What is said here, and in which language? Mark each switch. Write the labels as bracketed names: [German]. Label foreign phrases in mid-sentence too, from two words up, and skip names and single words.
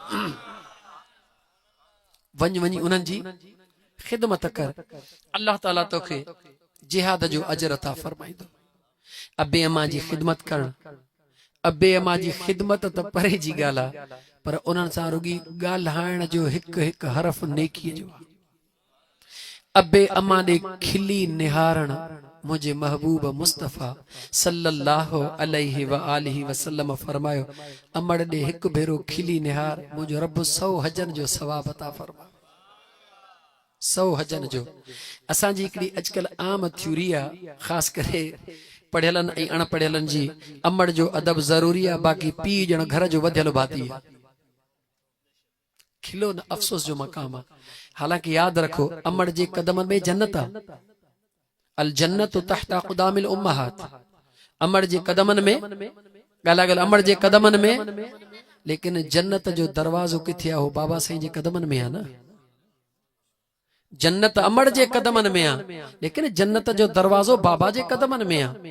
[Sindhi] वञ वञी उन्हनि जी ख़िदमत कर, अल्लाह ताला तोखे जिहाद जो अजर अता फरमाईंदो। अबे अमा जी ख़िदमत करण, अबे अमा जी ख़िदमत त परे जी ॻाल्हि आहे, पर उन्हनि सां रुॻी ॻाल्हाइण जो हिकु हिकु हरफ नेकीअ जो। अबे अमा ॾे खिली निहारण मुझे महबूब मुस्तफ़ा [Arabic] صلى الله عليه وآله وسلم [Sindhi] फरमायो, अमड़ ॾे हिकु भेरो खिली निहार, मुंहिंजो रब 100 हजन जो सवाब अता फरमा। 100 हजन जो। असांजी हिकिड़ी अॼुकल्ह आम थ्योरी आहे, ख़ासि करे पढ़ियलनि ऐं अणपढ़ियलनि जी, अमड़ जो अदब ज़रूरी आहे, बाक़ी पीउ ॼण घर जो वधियल भाती आहे। खिलो न अफ़सोस जो मक़ाम आहे। हालांकि याद रखो, अमड़ जे कदमनि में जन्नत आहे। [Arabic] الجنة تحت أقدام الأمهات. [Sindhi] अमड़ जे कदमनि में ॻाल्हाए अमड़ जे कदमनि में, लेकिन जन्नत जो दरवाज़ो किथे आहे? हो बाबा साईं जे कदमनि में आहे न। जन्नत अमड़ जे कदमनि में आहे, लेकिन जन्नत जो दरवाज़ो बाबा जे कदमनि में आहे।